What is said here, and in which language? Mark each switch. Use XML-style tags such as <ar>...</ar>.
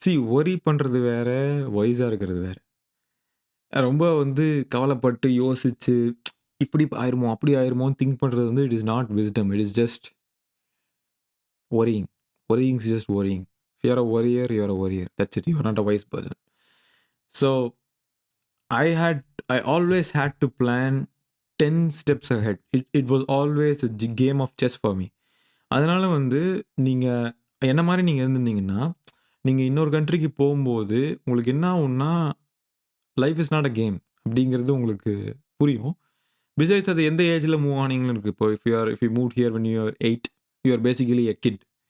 <ta>Worry பண்றது வேற, வைஸா இருக்கிறது வேற. ரொம்ப வந்து கவலைப்பட்டு யோசிச்சு, இப்படி ஆயிருமோ, அப்படி ஆயிருமோன்னு திங்க் பண்றது வந்து</ta> <en>It is not wisdom. It is just worrying. Worrying is just worrying. If you are a worrier, you are a worrier. That's it. You are not a wise person. So I had I always had to plan 10 steps ahead. It was always a game of chess for me.</en> <ta>அதனால வந்து நீங்க என்ன மாரி நீங்க இருந்திருந்தீங்கன்னா, நீங்க இன்னொரு கண்ட்ரிக்கு போம்போது, உங்களுக்கு என்ன ஆகும்னா,</ta> <en>life is not a game</en> <ta>அப்படிங்கிறது உங்களுக்கு புரியும். பிசைட்ஸ் அது எந்த ஏஜ்ல மூவ் ஆனீங்கன்னு இருக்கு.</ta> <en>இப்போ if you moved here when you are 8, you are basically a kid.</en>